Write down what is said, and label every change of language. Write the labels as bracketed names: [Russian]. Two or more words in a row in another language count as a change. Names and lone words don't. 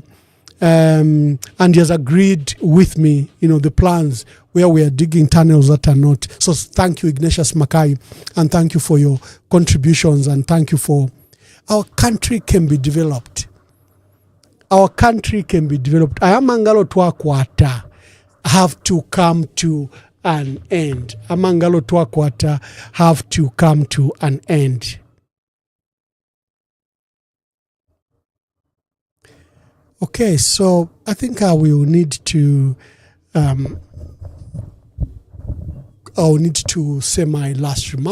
[English] And he has agreed with me, the plans where we are digging tunnels that are not. So thank you, Ignatius Makai, and thank you for your contributions, and thank you for our country can be developed. Our country can be developed. [Bemba] Ayamangalo twakwata [English] have to come to an end. [Bemba] Amangalo twakwata [English] have to come to an end. Okay, so I think I will need to say my last remarks.